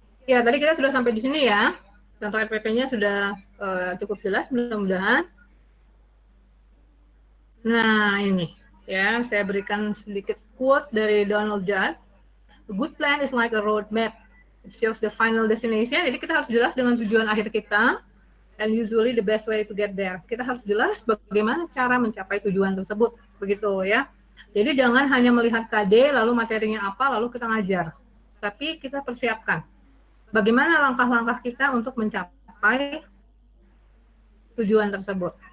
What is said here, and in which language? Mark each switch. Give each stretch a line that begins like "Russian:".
Indonesian: Ya, tadi kita sudah sampai di sini ya. Contoh RPP-nya sudah cukup jelas, mudah-mudahan. Nah, ini. Ya, saya berikan sedikit quote dari Donald Judd.
English: A good plan is like a road map. It shows the final destination.
Indonesian: Jadi kita harus jelas dengan tujuan akhir kita,
English: and usually the best way to get there.
Indonesian: Kita harus jelas bagaimana cara mencapai tujuan tersebut, begitu ya. Jadi jangan hanya melihat KD, lalu materinya apa, lalu kita ngajar. Tapi kita persiapkan bagaimana langkah-langkah kita untuk mencapai tujuan tersebut.